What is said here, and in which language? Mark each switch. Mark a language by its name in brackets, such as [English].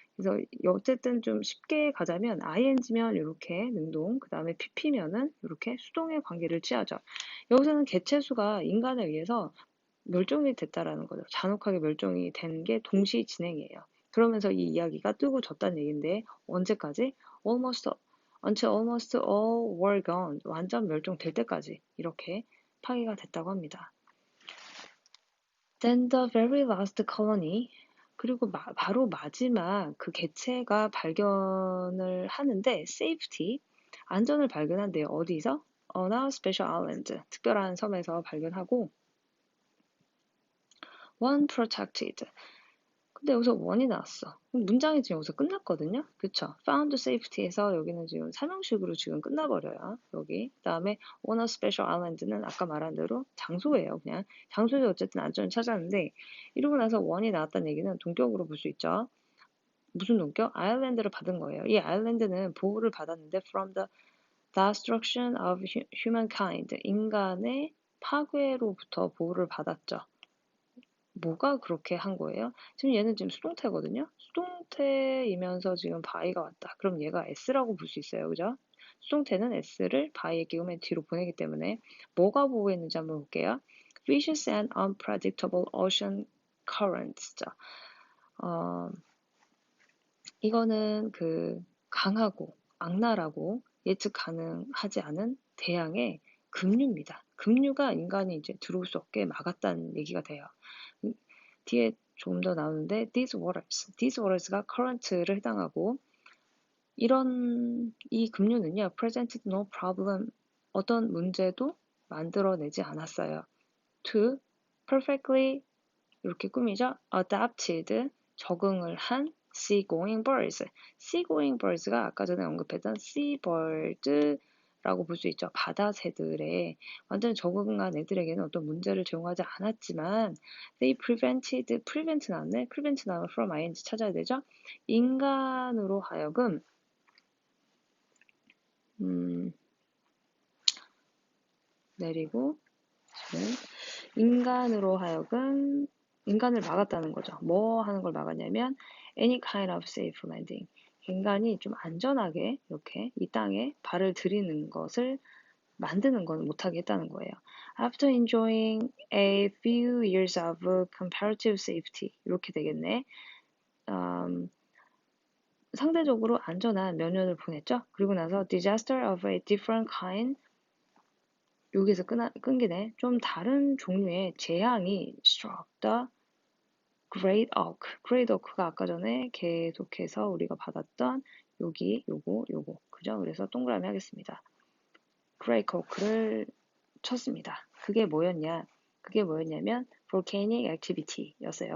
[Korean] 그래서 어쨌든 좀 쉽게 가자면 ing면 이렇게 능동, 그다음에 pp면은 이렇게 수동의 관계를 취하죠. 여기서는 개체수가 인간에 의해서 멸종이 됐다라는 거죠. 잔혹하게 멸종이 된 게 동시 진행이에요. 그러면서 이 이야기가 뜨고 졌다는 얘기인데 언제까지? [English] Until almost all were gone. [Korean] 완전 멸종될 때까지 이렇게 파괴가 됐다고 합니다. Then the very last colony, 그리고 바로 마지막 그 개체가 발견을 하는데 safety, 안전을 발견한대요. 어디서? [English] On a special island, 특별한 섬에서 발견하고 one protected. [Korean] 근데 여기서 one이 나왔어. 문장이 지금 여기서 끝났거든요. 그쵸? found safety에서 여기는 지금 삼형식으로 지금 끝나버려요. 여기. 그 다음에 on a special island는 아까 말한 대로 장소예요. 그냥 장소에서 어쨌든 안전을 찾았는데 이러고 나서 one이 나왔다는 얘기는 동격으로 볼 수 있죠. 무슨 동격? 아일랜드를 받은 거예요. 이 아일랜드는 보호를 받았는데 from the destruction of humankind, 인간의 파괴로부터 보호를 받았죠. 뭐가 그렇게 한 거예요? 지금 얘는 지금 수동태거든요. 수동태이면서 지금 by가 왔다. 그럼 얘가 s라고 볼 수 있어요. 그죠? 수동태는 s를 by의 기음의 뒤로 보내기 때문에 뭐가 보호했는지 한번 볼게요. [English] Vicious and unpredictable ocean currents. 자, 이거는 그 [Korean] 강하고 악랄하고 예측 가능하지 않은 대양의 급류입니다. 급류가 인간이 이제 들어올 수 없게 막았다는 얘기가 돼요. 뒤에 조금 더 나오는데 these waters 가 current를 해당하고 이런 이 급류는요 presented no problem 어떤 문제도 만들어내지 않았어요. to perfectly 이렇게 꾸미죠. [English] adapted 적응을 한 seagoing birds. [Korean] seagoing birds가 아까 전에 언급했던 seabirds라고 볼 수 있죠. 바다 새들에 완전 적응한 애들에게는 어떤 문제를 제공하지 않았지만 they prevent 나왔네. prevent 나오면 from ing 찾아야 되죠. 인간으로 하여금 내리고 인간으로 하여금 인간을 막았다는 거죠. [English] 뭐 하는 걸 막았냐면 any kind of safe landing. [Korean] 인간이 좀 안전하게 이렇게 이 땅에 발을 들이는 것을 만드는 건 못하게 했다는 거예요. [English] After enjoying a few years of comparative safety 이렇게 되겠네. [Korean] 상대적으로 안전한 몇 년을 보냈죠. [English] 그리고 나서 disaster of a different kind 여기서 끊기네. [Korean] 좀 다른 종류의 재앙이 struck the Great Oak. Great Oak가 아까 전에 계속해서 우리가 받았던 여기, 요거. 그죠? 그래서 동그라미 하겠습니다. Great Oak를 쳤습니다. 그게 뭐였냐면 volcanic activity 였어요.